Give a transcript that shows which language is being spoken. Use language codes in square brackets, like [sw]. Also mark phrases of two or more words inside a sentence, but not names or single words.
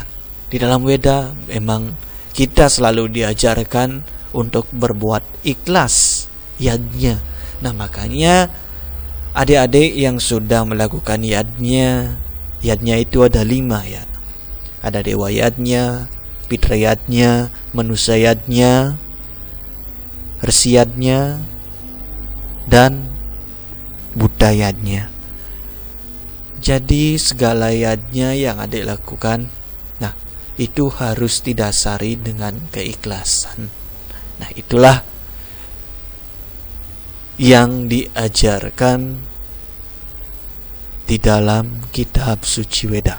[id] Di dalam Weda memang kita selalu diajarkan untuk berbuat ikhlas yadnya. Nah, makanya adik-adik yang sudah melakukan yadnya itu ada 5 ya. Ada dewa yadnya, Pitra yadnya, manusia yadnya, Resi yadnya, dan Buddha yadnya. Jadi segala yadnya yang adik lakukan, nah itu harus didasari dengan keikhlasan. Nah, itulah yang diajarkan di dalam kitab suci Weda.